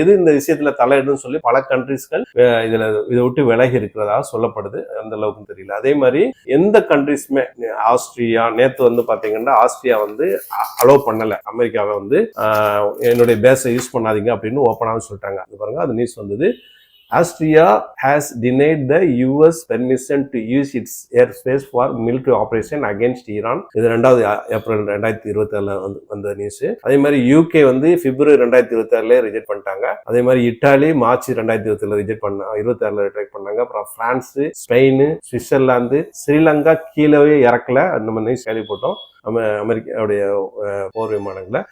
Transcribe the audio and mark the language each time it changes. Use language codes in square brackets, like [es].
[ta] எது இந்த விஷயத்துல தலையிடுன்னு சொல்லி பல கண்ட்ரிஸ்கள் இதை விட்டு விலகி இருக்கிறதாக சொல்லப்படுது. அந்த அளவுக்கு தெரியல. அதே மாதிரி எந்த கண்ட்ரிஸ்மே ஆஸ்திரியா நேத்து வந்து பாத்தீங்கன்னா ஆஸ்திரியா வந்து அலோவ் பண்ணல அமெரிக்காவை வந்து என்னுடைய பேஸை யூஸ் பண்ணாதீங்க அப்படின்னு ஓப்பனாக சொல்லிட்டாங்க. அது பாருங்க, அது நியூஸ் வந்தது. [en] Austria has denied the US permission to use its airspace for military operation against Iran. [ta] இது 2 ஏப்ரல் 2024 வந்த நியூஸ். அதே மாதிரி யூகே வந்து பிப்ரவரி 2026 ரிஜெக்ட் பண்ணிட்டாங்க. அதே மாதிரி இத்தாலி மார்ச் 2026 ரிஜெக்ட் 26 ரிஜெக்ட் பண்ணாங்க. அப்புறம் பிரான்ஸ், ஸ்பெயின், சுவிட்சர்லாந்து, ஸ்ரீலங்கா கீழே இறக்கல. நம்ம நியூஸ் கேள்விப்பட்டோம் அமெரிக்காவுடைய போர் விமானங்களை.